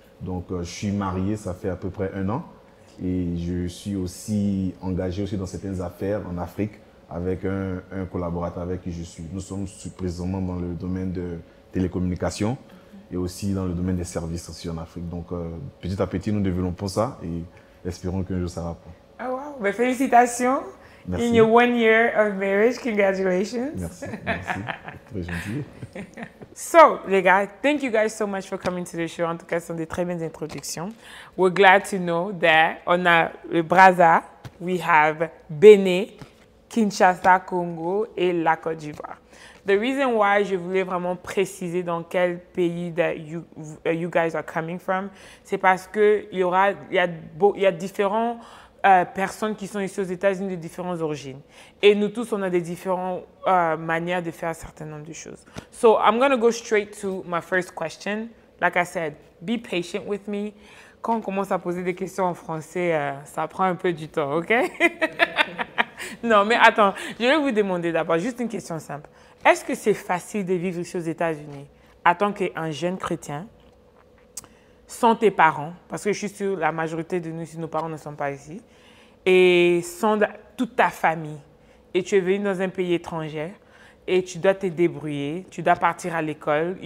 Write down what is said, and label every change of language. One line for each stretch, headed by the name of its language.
French: Donc, je suis marié, ça fait à peu près 1 an et je suis aussi engagé aussi dans certaines affaires en Afrique avec un collaborateur avec qui je suis. Nous sommes précisément dans le domaine de télécommunications et aussi dans le domaine des services aussi en Afrique. Donc, petit à petit, nous développons ça et espérons qu'un jour ça va prendre. Oh wow, ben, félicitations. Merci.
English: In your 1 year of marriage, congratulations.
French: Merci, très gentil.
English: So,
French: les gars,
English: thank you guys so much for coming to the show.
French: En tout cas, ce sont des très bonnes introductions.
English: We're glad to know that
French: on a le Brazza,
English: we have Bénin, Kinshasa, Congo et la Côte d'Ivoire. The reason why
French: je voulais vraiment préciser dans quel pays
English: that you guys are coming from,
French: c'est parce que il y a différents personnes qui sont ici aux États-Unis de différentes origines. Et nous tous, on a des différentes manières de faire un certain nombre de choses.
English: So I'm going to go straight to my first question. Like I said, be patient with me.
French: Quand on commence à poser des questions en français, ça prend un peu du temps, OK? Non, mais attends, je vais vous demander d'abord juste une question simple. Est-ce que c'est facile de vivre ici aux États-Unis en tant qu'un jeune chrétien, sans tes parents, parce que je suis sûre la majorité de nous ici, nos parents ne sont pas ici, et sans toute ta famille, et tu es venu dans un pays étranger, et tu dois te débrouiller, tu dois partir à l'école.